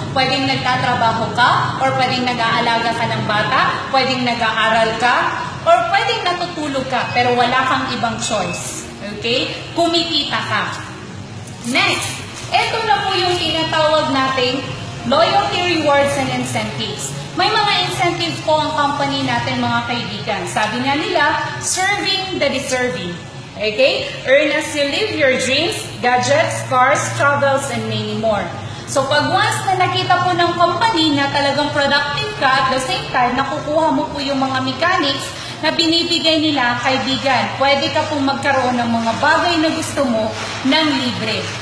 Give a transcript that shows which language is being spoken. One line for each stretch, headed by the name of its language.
Filipino: Pwedeng nagtatrabaho ka, or pwedeng nag-aalaga ka ng bata, pwedeng nag-aaral ka, or pwedeng natutulog ka, pero wala kang ibang choice. Okay? Kumikita ka. Next, ito na po yung tinatawag nating loyalty rewards and incentives. May mga incentives po ang company natin, mga kaibigan. Sabi nga nila,
English: serving the deserving.
Filipino: Okay?
English: Earn as you live your dreams, gadgets, cars, travels, and many more.
Filipino: So, pag once na nakita po ng company na talagang productive ka,
English: at the same time,
Filipino: nakukuha mo po yung mga mechanics na binibigay nila, kaibigan, pwede ka pong magkaroon ng mga bagay na gusto mo ng libre.